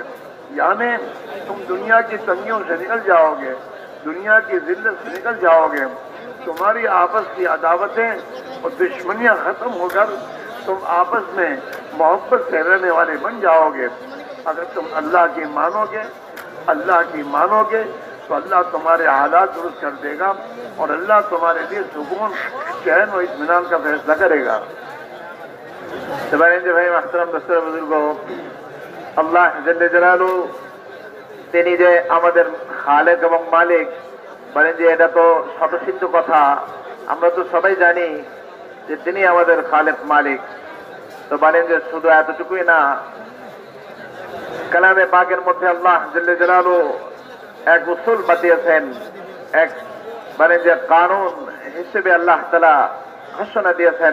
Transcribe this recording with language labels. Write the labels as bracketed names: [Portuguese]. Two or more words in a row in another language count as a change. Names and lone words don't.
[Urdu] یعنی تم دنیا کی تنگیوں سے نکل جاؤ گے، دنیا کی ذلت سے نکل جاؤ گے، تمہاری آپس کی عداوتیں اور دشمنیاں ختم ہو کر تم آپس میں محبت سے رہنے والے بن جاؤ گے۔ اگر تم اللہ کی مانو گے تو اللہ تمہارے حالات درست کر دے گا اور اللہ تمہارے لیے سکون، چین و اطمینان کا فیصلہ کرے گا۔ بھائی محترم [Bangla] দোস্তের বুজুর্গ, আল্লাহ জাল্লে জালালু তিনি যে আমাদের খালেক এবং মালিক, বলেন যে এটা তো শতসিদ্ধ কথা, আমরা তো সবাই জানি যে তিনি আমাদের খালেক মালিক। তো বলেন যে শুধু এতটুকুই না, কালামে পাকের মধ্যে আল্লাহ জাল্লে জালালু এক উসুল বাতিয়েছেন, এক বলেন যে কানুন হিসেবে আল্লাহ তাআলা ঘোষণা দিয়েছেন।